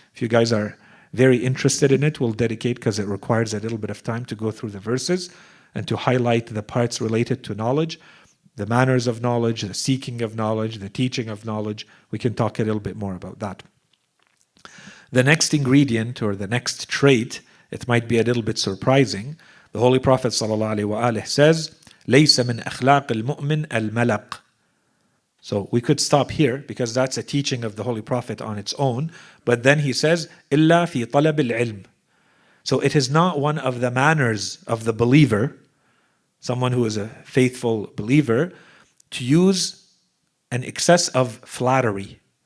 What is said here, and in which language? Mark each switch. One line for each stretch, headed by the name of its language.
English: If you guys are very interested in it, we'll dedicate, because it requires a little bit of time to go through the verses and to highlight the parts related to knowledge, the manners of knowledge, the seeking of knowledge, the teaching of knowledge. We can talk a little bit more about that. The next ingredient or the next trait, it might be a little bit surprising. The Holy Prophet ﷺ says,
Arabic: لَيْسَ مِنْ أَخْلَاقِ الْمُؤْمِنِ الْمَلَقِ.
English: So we could stop here because that's a teaching of the Holy Prophet on its own. But then he says,
Arabic: إِلَّا فِي طَلَبِ الْعِلْمِ.
English: So it is not one of the manners of the believer, someone who is a faithful believer, to use an excess of flattery.